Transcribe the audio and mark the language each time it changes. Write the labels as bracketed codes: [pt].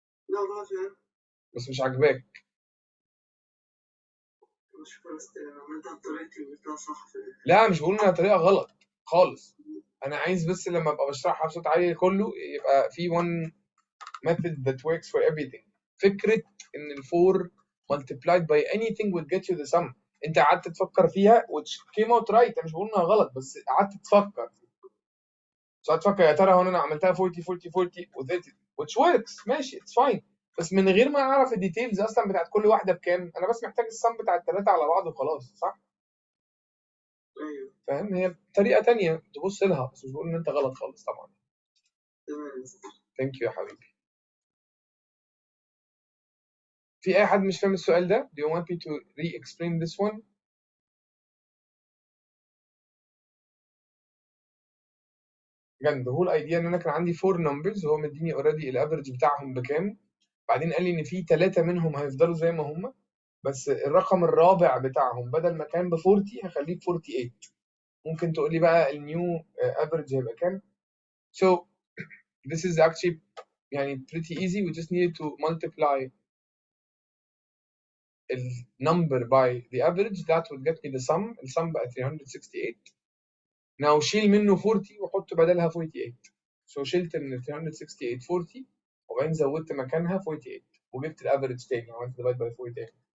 [ar] لا ما فاهم. بس مش عاجباك. شكرا مستر أنا عملتها بطريقتي وقلتها صح في الآخر. لا مش بقول انها طريقة غلط خالص. انا عايز بس لما ابقى بشرحها بصوت عالي كله يبقى في [en] one method that works for everything. [ar] فكرة ان ال [en] 4 multiplied by anything will get you the sum. [ar] انت قعدت تفكر فيها [en] which came out right. [ar] انا مش بقول انها غلط بس قعدت تفكر. قعدت تفكر يا ترى هو انا عملتها 40 40 40 و30 [en] which works [ar] ماشي [en] it's fine. [ar] بس من غير ما اعرف الديتيلز اصلا بتاعت كل واحدة بكام انا بس محتاج السم بتاع الثلاثة على بعض وخلاص صح؟ أيوه. فاهم؟ هي طريقة تانية تبص لها بس مش بقول ان انت غلط خالص طبعا. تمام مستر. ثانك يو يا حبيبي. في اي حد مش فاهم السؤال ده؟ [en] Do you want me to re-explain this one? again the whole idea [ar] ان انا كان عندي 4 numbers هو مديني already الافرج بتاعهم بكام. بعدين قال لي ان في 3 منهم هيفضلوا زي ما هم بس الرقم الرابع بتاعهم بدل ما كان ب 40 هخليه ب 48. ممكن تقول لي بقى النيو افرج هيبقى كام؟ [en] So this is actually [ar] يعني [en] pretty easy. We just needed to multiply the number by the average. That would get me the sum. The sum [ar] بقى [en] 368. [ar] Now شيل منه 40 وحط بدلها 48. So شلت من 368 40 وبعدين زودت مكانها 48 وجبت الافرج تاني عملت [en] divide by 48.